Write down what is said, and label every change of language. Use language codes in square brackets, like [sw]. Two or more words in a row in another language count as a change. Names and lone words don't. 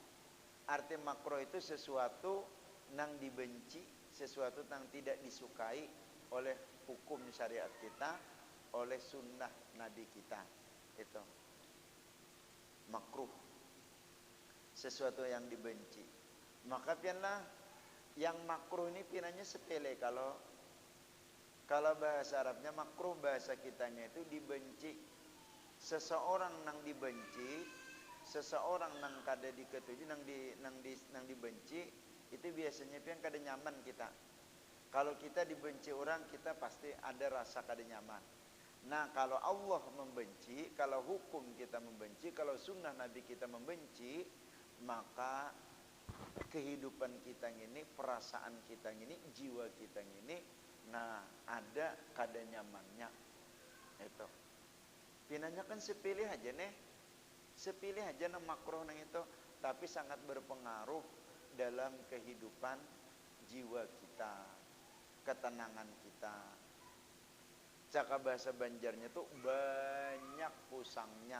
[id] Arti makruh itu sesuatu yang dibenci, sesuatu yang tidak disukai oleh hukum syariat kita, oleh sunnah Nabi kita. Itu makruh, sesuatu yang dibenci. [bjn] Maka pianlah yang makruh ini pinanya sepele. [id] Kalau bahasa Arabnya makruh, bahasa kitanya itu dibenci. [bjn] Seseorang nang dibenci, seseorang nang kada diketuju, nang dibenci, itu biasanya pian kada nyaman kita. [id] Kalau kita dibenci orang, kita pasti ada rasa [bjn] kada nyaman. [id] Nah kalau Allah membenci, kalau hukum kita membenci, kalau sunnah Nabi kita membenci, maka kehidupan kita ini, perasaan kita ini, jiwa kita ini, nah ada [bjn] kada nyamannya. Itu pinanya kan sepilih aja nih, sepilih aja nang makruh nang itu, tapi sangat berpengaruh dalam kehidupan jiwa kita, ketenangan kita. Caka bahasa Banjarnya tuh banyak pusangnya.